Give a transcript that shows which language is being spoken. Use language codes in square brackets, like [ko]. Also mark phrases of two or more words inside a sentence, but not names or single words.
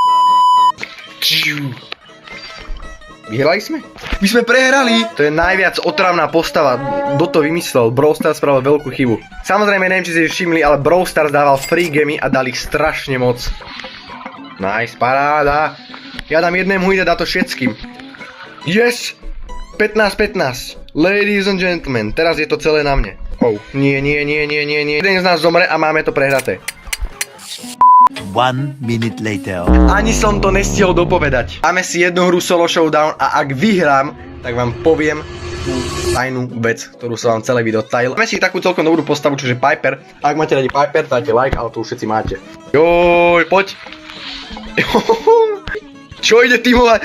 [sk] Vyhrali sme? My sme prehrali! To je najviac otravná postava. Kto to vymyslel? Brawl Stars spravil veľkú chybu. Samozrejme, neviem, či si všimli, ale Brawl Stars dával free gemy a dali ich strašne moc. Nice, paráda. Ja dám jednému ide, dá to všetkým. [en] Yes! 15-15. Ladies and gentlemen, [sk] teraz je to celé na mne. Nie. Jeden z nás zomre a máme to prehraté. [en] 1 minute later. [sk] Ani som to nestihol dopovedať. Máme si jednu hru [en] solo showdown [sk] a ak vyhrám, tak vám poviem tú tajnú vec, ktorú som vám celé video tajil. Máme si takú celkom dobrú postavu, čiže Piper. Ak máte radi Piper, dajte like, ale to už všetci máte. Joj, poď. Čo ide tímovať?